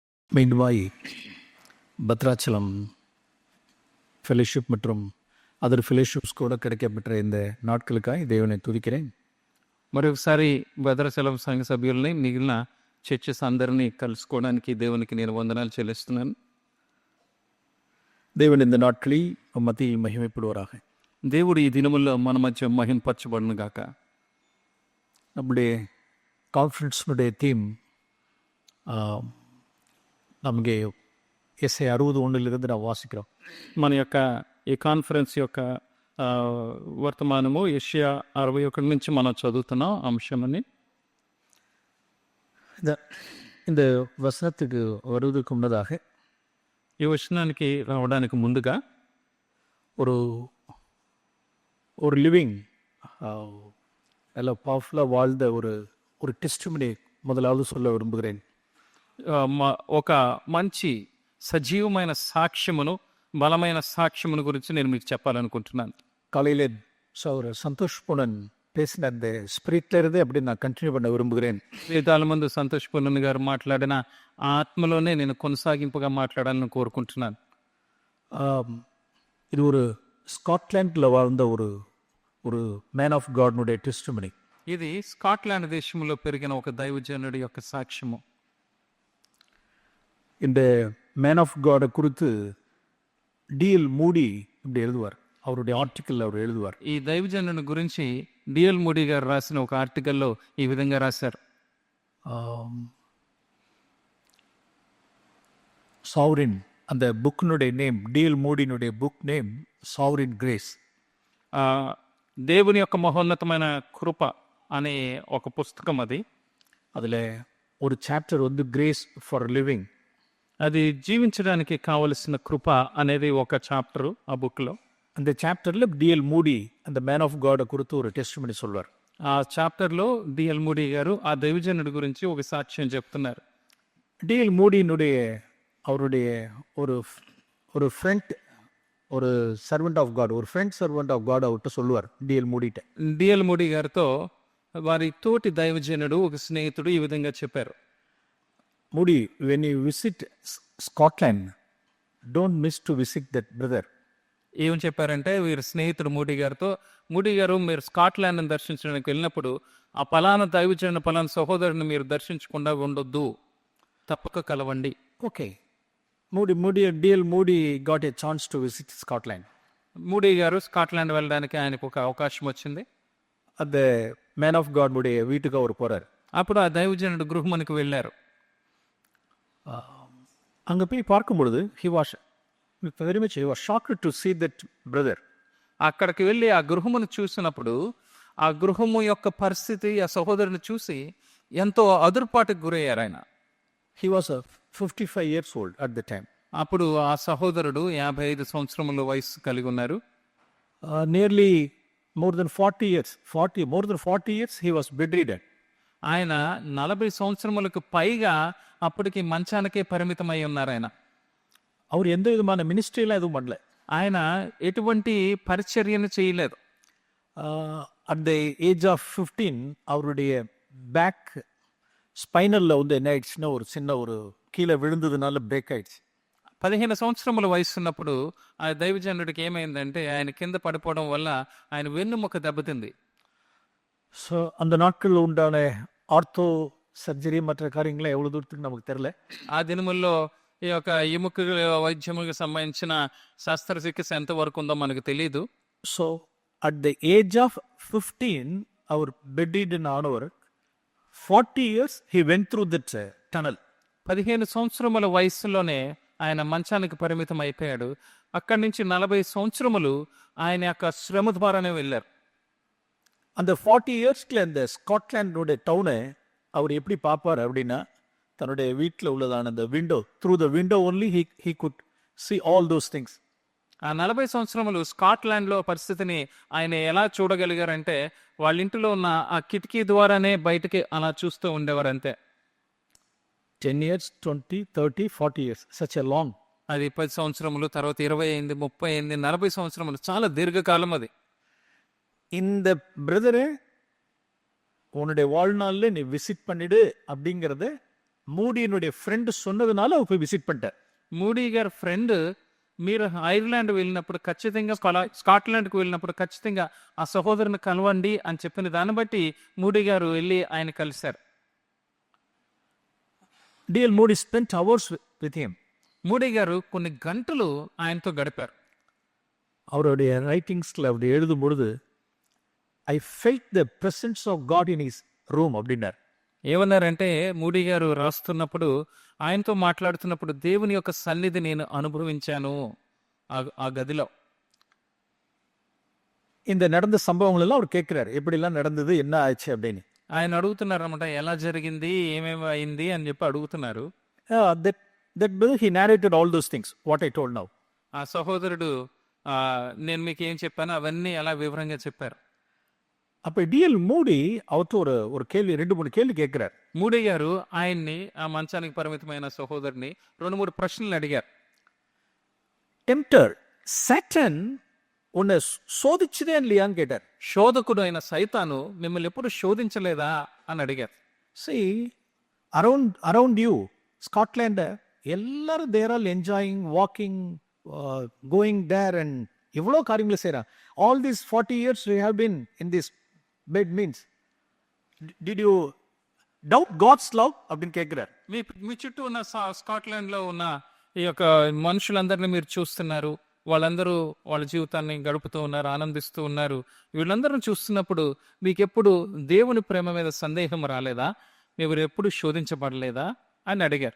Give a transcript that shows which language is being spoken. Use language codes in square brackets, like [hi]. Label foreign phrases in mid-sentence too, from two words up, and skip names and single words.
[ta] மீண்டுமாய் பத்ராச்சலம் ஃபெலோஷிப் மற்றும் [en] other fellowships [ta] కూడా கிடைக்கப்பெற்ற இந்த நாட்களுக்காக தேவனை துதிக்கிறேன். [te] మరొకసారి భద్రాచలం సంఘ సభ్యుల్ని మిగిలిన చర్చెస్ అందరినీ కలుసుకోవడానికి దేవునికి నేను వందనాలు చెల్లిస్తున్నాను. [ta] దేవుని இந்த நாட்களில் மத்தியில் மகிமைப்படுவாராக. [te] దేవుడు ఈ దినముల్లో మన మధ్య మహింపరచబడును గాక. [ta] நம்முடைய கான்ஃபரன்ஸினுடைய தீம் நமக்கு எஸ்ஐ 61 நாம் வாசிக்கிறோம். [te] మన యొక్క ఈ కాన్ఫరెన్స్ యొక్క వర్తమానము యెషయా 61 నుంచి మనం చదువుతున్నాం అంశమని. [ta] இந்த வசனத்துக்கு வருவதற்கு முன்னதாக [te] ఈ వచనానికి రావడానికి ముందుగా [ta] ஒரு ஒரு லிவிங் நல்லா பவர்ஃபுல்லாக வாழ்ந்த ஒரு டெஸ்டிமனி முதலாவது சொல்ல விரும்புகிறேன். [te] ఒక మంచి సజీవమైన సాక్ష్యమును, బలమైన సాక్ష్యమును గురించి నేను మీకు చెప్పాలనుకుంటున్నాను. [ta] காலையில் ஒரு సంతోష్ పూనన్ பேசின அந்த ஸ்பிரிட்ல இருந்து அப்படி நான் கண்டினியூ பண்ண விரும்புகிறேன். [te] వేదాల ముందు సంతోష్ పూనన్ గారు మాట్లాడిన ఆత్మలోనే నేను కొనసాగింపుగా మాట్లాడాలని కోరుకుంటున్నాను. [ta] இது ஒரு ஸ்காட்லாண்டில் வாழ்ந்த ஒரு [en] man of God's [ta] டெஸ்டிமனி. [te] ఇది స్కాట్లాండ్ దేశంలో పెరిగిన ఒక దైవజనుడి యొక్క సాక్ష్యము. [ta] இந்த [en] man of God [ta] குறித்து டிஎல் மூடி இப்படி எழுதுவார். அவருடைய ஆர்டிக்கல் அவர் எழுதுவார். [te] ఈ దైవజనుని గురించి డిఎల్ మూడీ గారు రాసిన ఒక ఆర్టికల్లో ఈ విధంగా రాశారు. [ta] சாவரின் அந்த புக்கினுடைய நேம், டிஎல் மூடினுடைய [en] book name [ta] சாவரின் கிரேஸ். [te] దేవుని యొక్క మహోన్నతమైన కృప అనే ఒక పుస్తకం అది. [ta] அதில் ஒரு சாப்டர் வந்து கிரேஸ் ஃபார் லிவிங். [te] అది జీవించడానికి కావలసిన కృప అనేది ఒక చాప్టరు ఆ బుక్లో. [ta] அந்த சாப்டரில் டிஎல் மூடி அந்த [en] man of God [ta] குறித்து ஒரு டெஸ்டிமனி சொல்வார். [te] ఆ చాప్టర్లో డిఎల్ మూడీ గారు ఆ దైవజనుడి గురించి ఒక సాక్ష్యం చెప్తున్నారు. [ta] டிஎல் மூடியினுடைய அவருடைய ஒரு ஃப்ரெண்ட், ஒரு [en] servant of God, [ta] ஒரு [en] friend servant of God [ta] அவர்கிட்ட சொல்லுவார் டிஎல் மூடிட்ட. [te] డిఎల్ మూడీ గారితో వారి తోటి దైవజనుడు ఒక స్నేహితుడు ఈ విధంగా చెప్పారు. [en] Moody, when you visit Scotland don't miss to visit that brother. [te] ఏమని చెప్పారంటే వీరి స్నేహితుడు మూడీ గారితో, మూడీ గారు మీరు స్కాట్లాండ్ని దర్శించడానికి వెళ్ళినప్పుడు ఆ పలానా దైవజనుడు పలానా సహోదరుని మీరు దర్శించకుండా ఉండొద్దు, తప్పక కలవండి. ఓకే. [en] D.L. Moody got a chance to visit Scotland. [te] మూడీ గారు స్కాట్లాండ్ వెళ్ళడానికి ఆయనకు ఒక అవకాశం వచ్చింది. [ta] அந்த மேன் ஆஃப் காட் உடைய வீட்டுக்கு அவர் போறார். [te] అప్పుడు ఆ దైవజనుడు గృహమునికి వెళ్ళారు. [ta] அங்கே போய் பார்க்கும் பொழுது [en] he was shocked to see that brother. [te] అక్కడికి వెళ్ళి ఆ గృహమును చూసినప్పుడు ఆ గృహము యొక్క పరిస్థితి, ఆ సహోదరుని చూసి ఎంతో అదురుపాటుకు గురయ్యారు ఆయన. [en] He was 55 years old at the time. [te] అప్పుడు ఆ సహోదరుడు 55 సంవత్సరముల వయసు కలిగి ఉన్నారు. [en] Nearly more than 40 years he was bedridden. [te] ఆయన 40 సంవత్సరములకు పైగా అప్పటికి మంచానికే పరిమితమై ఉన్నారు. ఆయన [ta] அவர் எந்த விதமான மினிஸ்ட்ரியெல்லாம் எதுவும் பண்ணல. [te] ఆయన ఎటువంటి పరిచర్యను చేయలేదు. [en] at the age of [ta] 15 அவருடைய [en] back spinal [ta] வந்து என்ன ஆயிடுச்சுன்னா ஒரு சின்ன ஒரு கீழே விழுந்ததுனால பிரேக் ஆயிடுச்சு. [te] 15 సంవత్సరముల వయసు ఉన్నప్పుడు ఆ దైవజనుడికి ఏమైందంటే ఆయన కింద పడిపోవడం వల్ల ఆయన వెన్నుముక దెబ్బతింది. [ta] ஸோ அந்த நாட்களில் உண்டான [en] ortho surgery [ta] மற்ற காரியங்கள்லாம் எவ்வளோ தூரத்துக்கு நமக்கு தெரியல. [te] ఆ దినముల్లో ఈ యొక్క ఎముక వైద్యములకు సంబంధించిన శస్త్రచికిత్స ఎంతవరకు ఉందో మనకు తెలియదు. [en] so at the age of 15 [ta] அவர் bedridden ஆனவர் [en] 40 years he went through that tunnel. [te] 15 సంవత్సరముల వయసులోనే ఆయన మంచానికి పరిమితం అయిపోయాడు. అక్కడి నుంచి 40 సంవత్సరములు ఆయన యొక్క శ్రమ ద్వారానే వెళ్ళారు. [ta] அந்த 40 இயர்ஸ்ல அந்த ஸ்காட்லாண்டோட டவுனை அவர் எப்படி பார்ப்பார் அப்படின்னா, தன்னுடைய வீட்டில் உள்ளதான அந்த விண்டோ, [en] through the window only he could see all those things. [te] ఆ 40 సంవత్సరములు స్కాట్లాండ్లో పరిస్థితిని ఆయన ఎలా చూడగలిగారంటే వాళ్ళ ఇంటిలో ఉన్న ఆ కిటికీ ద్వారానే బయటకి అలా చూస్తూ ఉండేవారు అంతే. [en] 10 years, 20, 30, 40 years, such a long. [te] అది 10 సంవత్సరములు, తర్వాత 20 అయింది, 30 అయింది, 40 సంవత్సరములు, చాలా దీర్ఘకాలం అది. [ta] இந்த பிரதரை உன்னுடைய வாழ்நாளில் நீ விசிட் பண்ணிடு அப்படிங்கிறத மூடியினுடைய ஃப்ரெண்ட் சொன்னதுனால அவர் போய் விசிட் பண்ணிட்டார். [te] మూడీ గారి ఫ్రెండ్ మీరు ఐర్లాండ్ వెళ్ళినప్పుడు ఖచ్చితంగా స్కాట్లాండ్కి వెళ్ళినప్పుడు ఖచ్చితంగా ఆ సహోదరుని కలవండి అని చెప్పిన దాన్ని బట్టి మూడీ గారు వెళ్ళి ఆయన కలిశారు. [en] D.L. Moody spent hours with him. [te] మూడీ గారు కొన్ని గంటలు ఆయనతో గడిపారు. [ta] அவருடைய ரைட்டிங்ஸ்ல அப்படி எழுதும் பொழுது [en] I felt the presence of God in his room அப்படின்னார். [te] ఏమన్నారంటే మూడీ గారు రాస్తున్నప్పుడు ఆయనతో మాట్లాడుతున్నప్పుడు దేవుని యొక్క సన్నిధి నేను అనుభవించాను ఆ గదిలో. [ta] இந்த நடந்த சம்பவங்கள் எல்லாம் அவர் கேட்கிறார், எப்படிலாம் நடந்தது, என்ன ஆச்சு அப்படின்னு. [te] ఆయన అడుగుతున్నారు అనమాట, ఎలా జరిగింది, ఏమేమి అయింది అని చెప్పి అడుగుతున్నారు. [en] That brother, he narrated all those things what I told now. [te] ఆ సహోదరుడు నేను మీకు ఏం చెప్పాను అవన్నీ అలా వివరంగా చెప్పారు. [ta] அப்ப D.L. மூடி அவர்கிட்ட ஒரு கேள்வி, 2-3 கேள்வி கேட்கிறார். [te] మూడీ గారు ఆయన్ని, ఆ మంచానికి పరిమితమైన సహోదరుని 2-3 ప్రశ్నలు అడిగారు. [en] tempter Satan [ta] உன்னை சோதிச்சதே இல்லையான்னு கேட்டார். [te] శోధకుడు అయిన సైతాను మిమ్మల్ని ఎప్పుడు శోధించలేదా అని అడిగారు. [en] See, around you, Scotland, எல்லாரும் there all enjoying, walking, going there and [ta] எவ்வளோ காரியங்களை செய்கிறான். [en] ஆல் these 40 years we have been in this bed means, did you doubt God's love [ta] அப்படின்னு கேட்கிறார். [te] మీ చుట్టూ ఉన్న స్కాట్లాండ్ లో ఉన్న ఈ యొక్క మనుషులందరినీ మీరు చూస్తున్నారు, వాళ్ళందరూ వాళ్ళ జీవితాన్ని గడుపుతూ ఉన్నారు, ఆనందిస్తూ ఉన్నారు. వీళ్ళందరూ చూస్తున్నప్పుడు మీకు ఎప్పుడు దేవుని ప్రేమ మీద సందేహం రాలేదా, మీరు ఎప్పుడు శోధించబడలేదా అని అడిగారు.